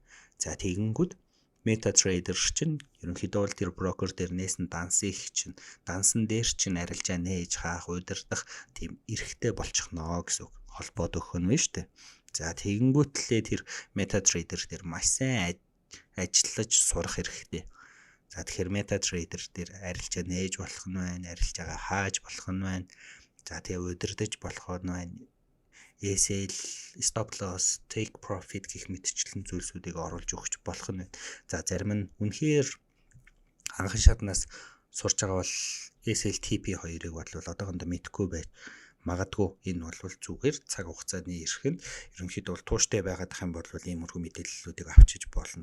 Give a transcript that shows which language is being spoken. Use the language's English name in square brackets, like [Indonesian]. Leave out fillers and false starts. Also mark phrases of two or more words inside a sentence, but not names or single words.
[Mongolian] За тэгэнгүүт MetaTrader чинь ерөнхийдөө бол тэр брокер дээр нээсэн дансыг чинь дансан дээр чинь арилжаа нээж хаах, удирдах тийм эрхтэй болчихно гэсэн үг. Холбоод өгөх нь шүү дээ. За тэгэнгүүтлээ тэр MetaTrader дээр маш сайн ажиллаж сурах хэрэгтэй. За тэгэхээр MetaTrader дээр арилжаа нээж болох нь байна, арилжаагаа хааж болох нь байна. За тэгээ удирдах болох нь байна. [English] SL, stop loss, take profit [Mongolian] гэх мэтчлэн зүйлсүүдийг оруулж өгч болох нь. За зарим нь үнэхээр анхан шатнаас сурч байгаа бол SLTP 2-ыг бол одоохондоо мэдэхгүй байж магадгүй. Энэ бол зүгээр цаг хугацааны эрхэнд ерөнхийдөө бол тууштай байгаад ах юм бол иймэрхүү мэдээллүүдийг авчиж болно.